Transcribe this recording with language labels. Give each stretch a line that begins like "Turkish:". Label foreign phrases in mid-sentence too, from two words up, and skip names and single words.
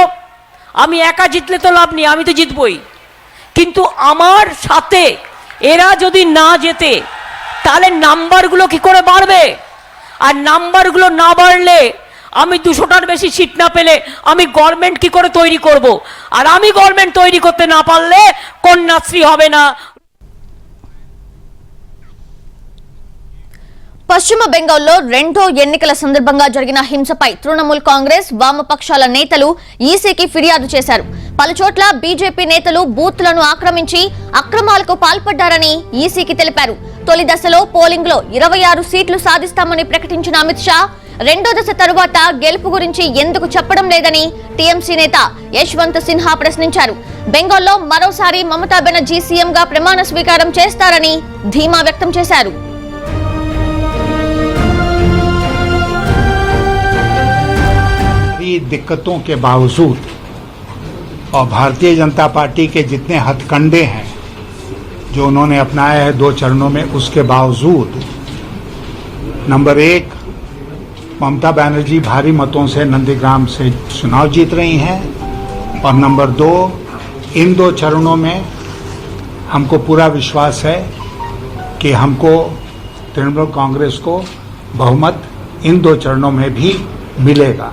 Bangla: আমি একা জিতলে তো লাভ নেই, আমি তো জিতবই, কিন্তু আমার সাথে এরা যদি না জেতে তাহলে নাম্বারগুলো কি করে বাড়বে? আর নাম্বারগুলো না বাড়লে আমি 200টার বেশি সিট না পেলে আমি গভর্নমেন্ট কি করে তৈরি করব? আর আমি গভর্নমেন্ট তৈরি করতে না পারলে কন্যাশ্রী হবে না।
Telugu: పశ్చిమ బెంగాల్లో రెండో ఎన్నికల సందర్భంగా జరిగిన హింసపై తృణమూల్ కాంగ్రెస్ వామపక్షాల నేతలు ఈసీకి ఫిర్యాదు చేశారు. పలుచోట్ల బీజేపీ నేతలు బూత్లను ఆక్రమించి అక్రమాలకు పాల్పడ్డారని ఈసీకి తెలిపారు. తొలి దశలో పోలింగ్ లో 26 సీట్లు సాధిస్తామని ప్రకటించిన అమిత్ షా రెండో దశ తరువాత గెలుపు గురించి ఎందుకు చెప్పడం లేదని టీఎంసీ నేత యశ్వంత్ సిన్హా ప్రశ్నించారు. బెంగాల్లో మరోసారి మమతా బెనర్జీ సీఎంగా ప్రమాణ స్వీకారం చేస్తారని ధీమా వ్యక్తం చేశారు.
Hindi: दिक्कतों के बावजूद और भारतीय जनता पार्टी के जितने हथकंडे हैं जो उन्होंने अपनाए हैं 2 चरणों में, उसके बावजूद नंबर 1 ममता बनर्जी भारी मतों से नंदीग्राम से चुनाव जीत रही हैं और नंबर 2 इन 2 चरणों में हमको पूरा विश्वास है कि हमको तृणमूल कांग्रेस को बहुमत इन 2 चरणों में भी मिलेगा।